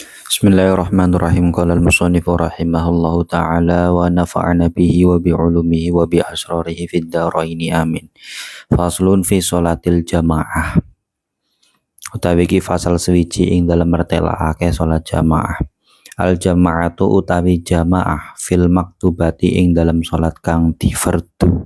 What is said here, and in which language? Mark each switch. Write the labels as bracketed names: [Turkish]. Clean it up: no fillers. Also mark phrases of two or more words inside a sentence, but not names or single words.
[Arabic] بسم الله الرحمن الرحيم. قال المصنف رحمه الله تعالى ونفعنا به وبعلومه وبأسراره في الدارين آمين. فصل في صلاة الجماعة. [Javanese] Utawi iki fasal swiji ing dalem mertelakake salat jamaah. [Arabic] الجماعة [Javanese] utawi jamaah [Arabic] في المكتوبة [Javanese] ing dalem salat kang difardu.